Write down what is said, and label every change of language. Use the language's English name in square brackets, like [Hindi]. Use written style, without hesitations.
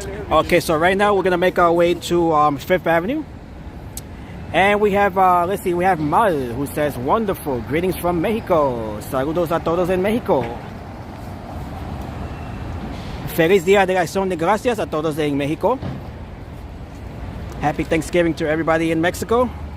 [English] Okay, so right now we're gonna make our way to Fifth Avenue, and we have let's see, we have Mal who says wonderful greetings from Mexico. [Spanish] Saludos a todos en Mexico. Feliz Día de Acción de Gracias a todos en México. [English] Happy Thanksgiving to everybody in Mexico.